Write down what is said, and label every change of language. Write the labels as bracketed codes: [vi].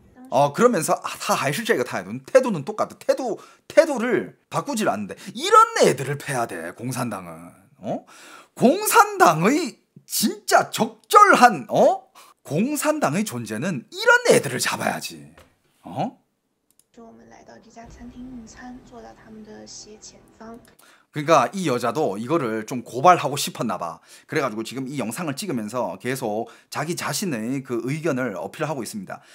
[ko] 그러면서 다 [zh] 还是这个态度. [ko] 태도는 똑같아. 태도를 바꾸질 않는데 이런 애들을 패야 돼. 공산당은. 공산당의 진짜 적절한 공산당의 존재는 이런 애들을 잡아야지. [zh] 我们来到这家餐厅用餐，坐到他们的斜前方。 [ko] 그러니까 이 여자도 이거를 좀 고발하고 싶었나 봐. 그래가지고 지금 이 영상을 찍으면서 계속 자기 자신의 그 의견을 어필하고 있습니다.